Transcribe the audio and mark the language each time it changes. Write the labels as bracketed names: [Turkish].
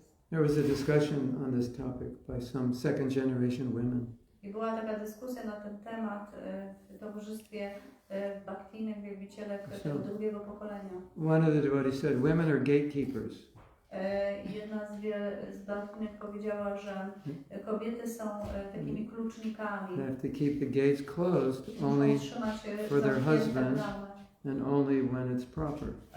[English] There was a discussion on this topic by some second generation women. [Polish] I była taka dyskusja na ten temat w towarzystwie bhaktinych wielbicielek tego drugiego pokolenia. [English] One of the devotees said, women are gatekeepers. [Polish] Jedna z bhaktinych powiedziała, że kobiety są takimi klucznikami. [English] They have to keep the gates closed only for their husband and only when it's proper.